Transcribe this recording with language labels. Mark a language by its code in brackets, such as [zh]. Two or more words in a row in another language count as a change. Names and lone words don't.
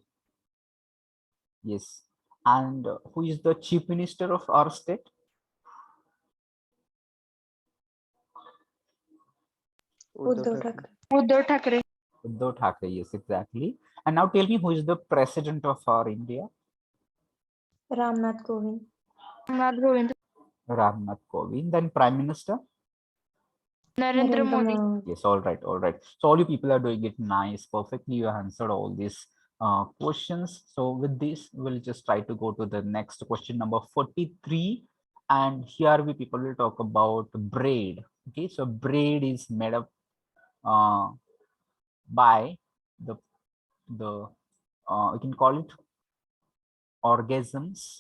[en] Yes, and who is the chief minister of our state? Uddhav Thackeray. Uddhav Thackeray. Uddhav Thackeray. Yes, exactly. And now tell me, who is the president of our India? Ramnath Kovind. Ramnath Kovind. Ramnath Kovind. Then prime minister? Narendra Modi. Yes, all right, all right. So all you people are doing it nice, perfectly. You answered all these questions. So with this, we'll just try to go to the next question, number 43. And here we people will talk about braid. Okay, so braid is made up by the you can call it organisms.